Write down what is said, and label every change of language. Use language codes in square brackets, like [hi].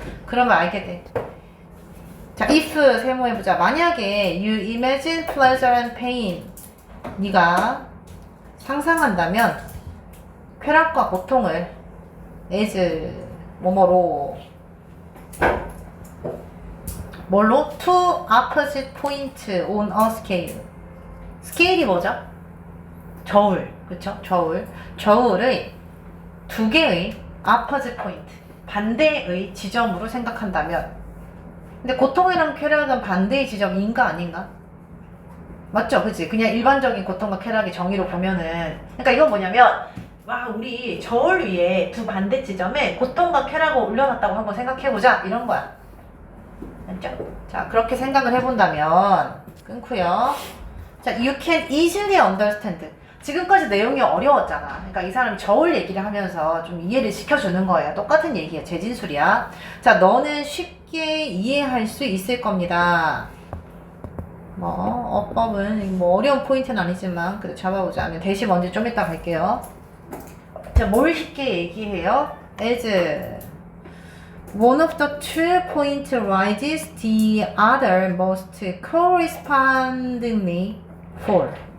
[ko] 그러면 알게 돼. 자, if 세모해보자. 만약에 [en] you imagine pleasure and pain, [ko] 네가 상상한다면 쾌락과 고통을 as 뭐뭐로, 뭘로? [en] two opposite points on a scale. [ko] 스케일이 뭐죠? 저울, 그쵸? 저울의 두 개의 [en] opposite point, [ko] 반대의 지점으로 생각한다면. 근데 고통이랑 쾌락은 반대의 지점인가 아닌가? 맞죠? 그치? 그냥 일반적인 고통과 쾌락의 정의로 보면은, 그러니까 이건 뭐냐면, 와, 우리 저울 위에 두 반대 지점에 고통과 쾌락을 올려놨다고 한번 생각해보자, 이런 거야. 맞죠? 자, 그렇게 생각을 해본다면 끊고요. [en] 자, you can easily understand. [ko] 지금까지 내용이 어려웠잖아. 그러니까 이 사람이 저울 얘기를 하면서 좀 이해를 시켜주는 거예요. 똑같은 얘기야. 재진술이야. 자, 너는 쉽게 이해할 수 있을 겁니다. 뭐 어법은 뭐 어려운 포인트는 아니지만 그래도 잡아보자면, 대시 먼저 좀 이따 갈게요. 자, 뭘 쉽게 얘기해요? [en] as one of the two points rises, the other must correspondingly fall.